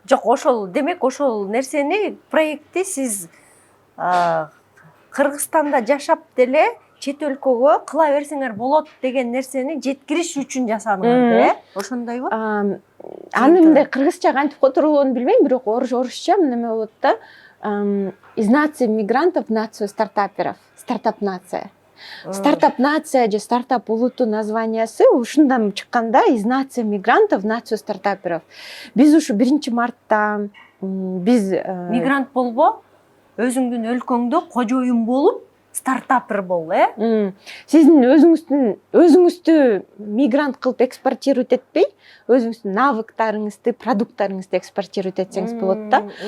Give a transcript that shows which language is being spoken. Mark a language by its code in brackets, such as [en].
[ky] Жок, ошол демек ошол нерсени, проектти сиз Кыргызстанда жашап деле чет өлкөгө кыла берсеңер болот деген нерсени жеткириш үчүн жасадыңар, ошондойбу? Аны мындай кыргызча кантип которулганын билбейм, бирок орусча неме болот да. [ru] Из нации мигрантов в нацию стартаперов. Стартап нация. [ky] Стартап нация же стартап улуту названиясы ушундан чыкканда, [ru] из нации мигрантов в нацию стартаперов. [ky] Биз ушу 1 мартта биз мигрант болбо, өзүңдүн өлкөңдө кожоюн болуп, стартапер бол, Сиздин өзүңүздү мигрант кылып экспортировать этпей, өзүңүздүн навыктарыңызды, продукттарыңызды экспортировать этсеңиз болот да.